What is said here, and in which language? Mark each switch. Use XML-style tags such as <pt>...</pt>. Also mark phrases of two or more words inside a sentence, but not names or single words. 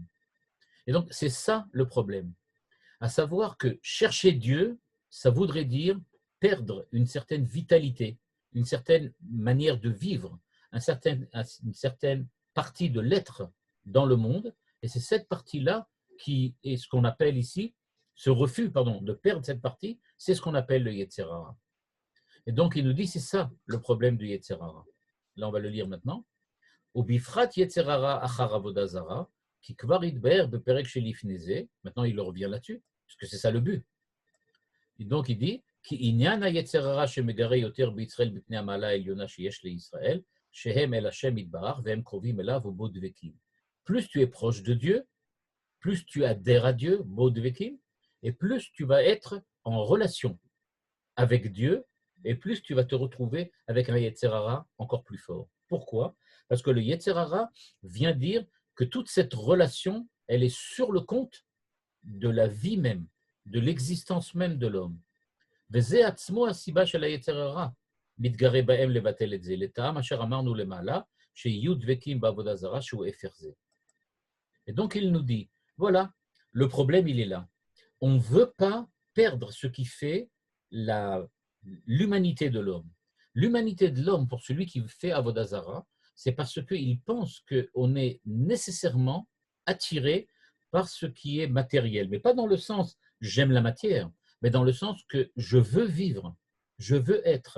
<fr>Et donc, c'est ça le problème. À savoir que chercher Dieu, ça voudrait dire perdre une certaine vitalité, une certaine manière de vivre, une certaine partie de l'être dans le monde. Et c'est cette partie-là qui est ce qu'on appelle ici, ce refus, de perdre cette partie, c'est ce qu'on appelle le</fr> <he>יצר הרע.</he> <fr>Et donc, il nous dit, c'est ça le problème du</fr> <he>יצר הרע.</he> <fr>Là, on va le lire maintenant.</fr> <he>ובפרט יצר הרע אחר עבודה זרה, כי כבר דיבר בפרק שלפני זה.</he> <fr>Maintenant, il revient là-dessus, parce que c'est ça le but. Et donc, il dit,</fr> <he>כי ענין היצר הרע שמתגרה יותר בישראל בפני המעלה העליונה שיש לישראל, שהם אל השם יתברך והם קרובים אליו ובו דבקים.</he> <fr>Plus tu es proche de Dieu, plus tu adhères à Dieu,</fr> <he>בו דבקים,</he> <fr>et plus tu vas être en relation avec Dieu, et plus tu vas te retrouver avec un</fr> <he>יצר הרע</he> <fr>encore plus fort. Pourquoi? Parce que le</fr> <he>יצר הרע</he> <fr>vient dire que toute cette relation, elle est sur le compte de la vie même, de l'existence même de l'homme.</fr> <he>וזה עצמו הסיבה של היצר הרע, מתגרה בהם לבטל את זה, לטעם אשר אמרנו למעלה, שיהיו דבקים בעבודה זרה שהוא הפך זה.</he> <fr>Et donc il nous dit, voilà, le problème il est là. On ne veut pas perdre ce qui fait l'humanité de l'homme. L'humanité de l'homme, pour celui qui fait</fr> <he>עבודה זרה,</he> <fr>c'est parce qu'ils pensent qu'on est nécessairement attiré par ce qui est matériel, mais pas dans le sens j'aime la matière, mais dans le sens que je veux vivre, je veux être.</fr>